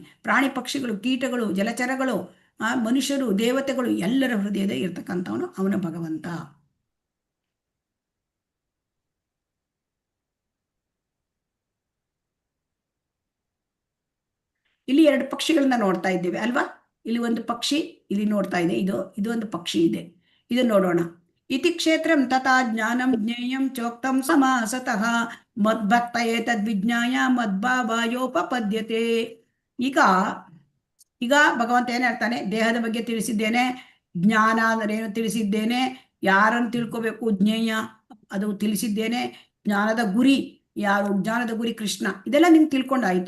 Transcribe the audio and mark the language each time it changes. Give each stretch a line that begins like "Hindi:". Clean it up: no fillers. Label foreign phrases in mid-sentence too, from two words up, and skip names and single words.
Kannada: ಪ್ರಾಣಿ ಪಕ್ಷಿಗಳು, ಕೀಟಗಳು, ಜಲಚರಗಳು, ಮನುಷ್ಯರು, ದೇವತೆಗಳು ಎಲ್ಲರ ಹೃದಯದಲ್ಲಿ ಇರ್ತಕ್ಕಂಥವನು ಅವನ ಭಗವಂತ. ಇಲ್ಲಿ ಎರಡು ಪಕ್ಷಿಗಳನ್ನ ನೋಡ್ತಾ ಇದ್ದೇವೆ ಅಲ್ವಾ? ಇಲ್ಲಿ ಒಂದು ಪಕ್ಷಿ ಇಲ್ಲಿ ನೋಡ್ತಾ ಇದೆ, ಇದು ಒಂದು ಪಕ್ಷಿ ಇದೆ. ಇದನ್ನು ನೋಡೋಣ.
Sanskrit: ಇತಿ ಕ್ಷೇತ್ರಂ ತಥಾ ಜ್ಞಾನಂ ಜ್ಞೇಯಂ ಚೋಕ್ತಂ ಸಮಾಸತಃ ಮದ್ಭಕ್ತ ಏತದ್ವಿಜ್ಞಾಯ ಮದ್ಭಾವಾಯೋಪಪದ್ಯತೆ.
Kannada: ಈಗ ಭಗವಂತ ಏನ್ ಹೇಳ್ತಾನೆ, ದೇಹದ ಬಗ್ಗೆ ತಿಳಿಸಿದ್ದೇನೆ, ಜ್ಞಾನ ಅಂದರೆ ಏನು ತಿಳಿಸಿದ್ದೇನೆ, ಯಾರನ್ನು ತಿಳ್ಕೋಬೇಕು ಜ್ಞೇಯ ಅದು ತಿಳಿಸಿದ್ದೇನೆ, ಜ್ಞಾನದ ಗುರಿ ಯಾರು, ಜ್ಞಾನದ ಗುರಿ ಕೃಷ್ಣ, ಇದೆಲ್ಲ ನಿಮ್ಗೆ ತಿಳ್ಕೊಂಡಾಯ್ತು.